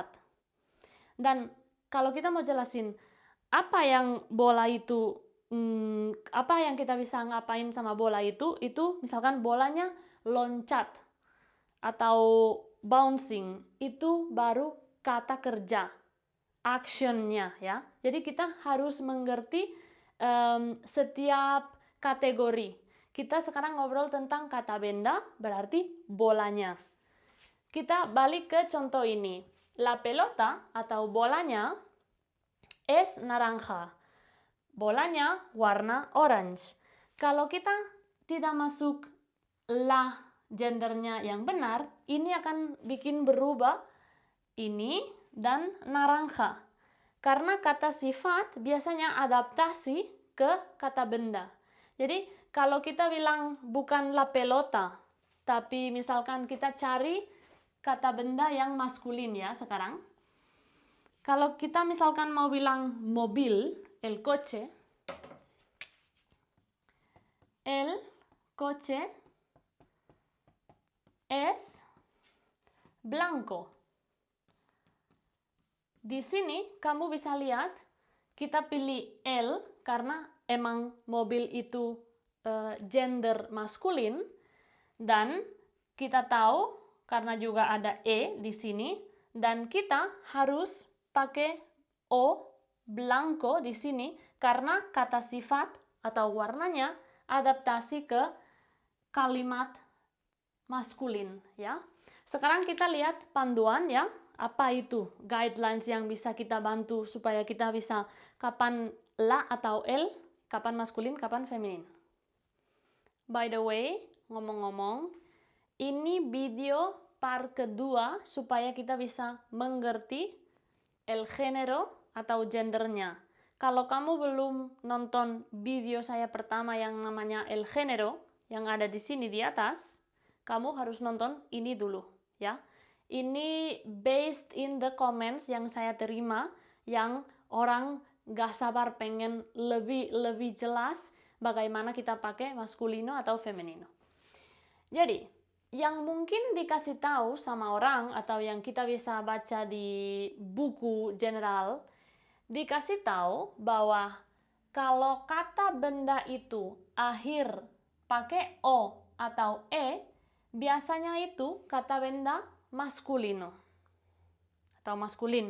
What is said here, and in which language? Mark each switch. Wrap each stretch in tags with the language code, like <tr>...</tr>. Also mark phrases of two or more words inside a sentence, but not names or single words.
<id>Dan kalau kita mau jelasin apa yang bola itu, apa yang kita bisa ngapain sama bola itu misalkan bolanya loncat atau bouncing, itu baru kata kerja, actionnya ya. Jadi kita harus mengerti setiap kategori. Kita sekarang ngobrol tentang kata benda, berarti bolanya. Kita balik ke contoh ini.</id> <es>La pelota</es> <id>atau bolanya</id> <es>es naranja.</es> <id>Bolanya warna orange. Kalau kita tidak masuk la gendernya yang benar, ini akan bikin berubah ini dan naranja. Karena kata sifat biasanya adaptasi ke kata benda. Jadi kalau kita bilang bukan</id> <es>la pelota,</es> <id>tapi misalkan kita cari kata benda yang maskulin ya sekarang. Kalau kita misalkan mau bilang mobil,</id> <es>el coche es blanco.</es> <id>Di sini kamu bisa lihat kita pilih el karena emang mobil itu gender maskulin, dan kita tahu karena juga ada e di sini, dan kita harus pakai</id> <es>o blanco</es> <id>di sini karena kata sifat atau warnanya adaptasi ke kalimat maskulin, ya. Sekarang kita lihat panduan, ya. Apa itu guidelines yang bisa kita bantu supaya kita bisa kapan la atau el, kapan maskulin, kapan feminin.</id> <en>By the way,</en> <id>ngomong-ngomong, ini video part kedua supaya kita bisa mengerti</id> <es>el género</es> <id>atau gendernya. Kalau kamu belum nonton video saya pertama yang namanya</id> <es>el género,</es> <id>yang ada di sini di atas, kamu harus nonton ini dulu, ya. Ini</id> <en>based in the comments</en> <id>yang saya terima, yang orang gak sabar pengen lebih jelas bagaimana kita pakai maskulino atau femenino. Jadi, yang mungkin dikasih tahu sama orang atau yang kita bisa baca di buku general, dikasih tahu bahwa kalau kata benda itu akhir pakai o atau e, biasanya itu kata benda maskulino atau maskulin.</id>